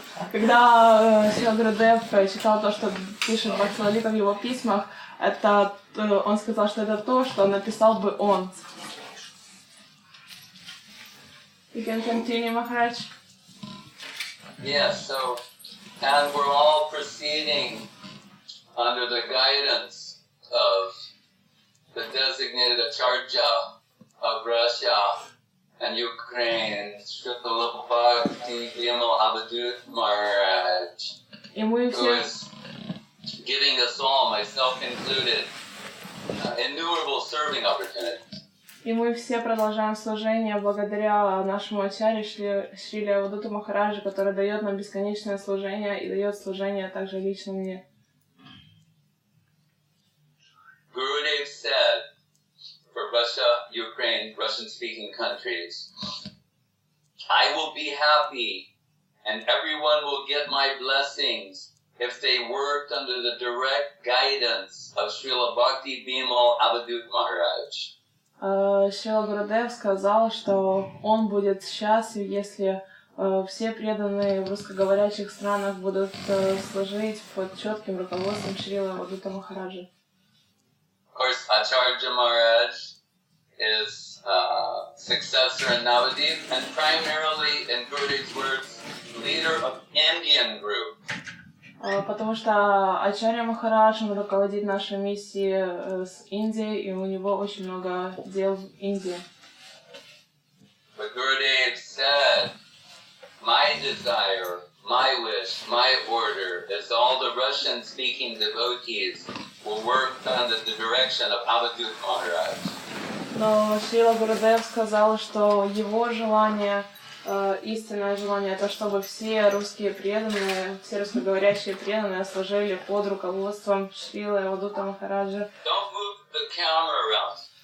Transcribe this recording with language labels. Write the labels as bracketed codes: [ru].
[ru] Когда Шрила Гурудев читал то, что пишет Бхакти Лалита в его письмах, это он сказал, что это то, что написал бы он. [en] You can continue, Maharaj. Yes, so, and we're all proceeding under the guidance of the designated Acharya of Russia and Ukraine, Srila Bhakti Lalita Maharaj, [ru] И мы [en] who [ru] все [en] is giving us all, myself included, innumerable serving opportunities. [ru] И мы все продолжаем служение благодаря нашему ачарье Шриле Авадуту Махараджу, который дает нам бесконечное служение и дает служение также лично мне. [en] Gurudev said, for Russia, Ukraine, Russian-speaking countries, I will be happy and everyone will get my blessings if they worked under the direct guidance of Srila Bhakti Bimal Avadut Maharaj. [ru] Шрила Гурудев сказал, что он будет счастлив, если все преданные в русскоговорящих странах будут служить под четким руководством Шрилы Авадута Махараджа. [en] Of course, Acharya Maharaj is successor in Navadip and primarily, in Gurudev's words, leader of Indian group. [ru] Потому что Ачарья Махарадж, он руководит нашей миссией с Индией, и у него очень много дел в Индии. [en] But Gurudev said, my desire, my wish, my order is all the Russian-speaking devotees will work under the direction of Avadut Maharaj. [ru] Но Шрила Гурудев сказал, что его желание, истинное желание, это чтобы все русские преданные, все русскоговорящие преданные служили под руководством Шрилы Авадута Махараджа. [en] Don't move the camera around.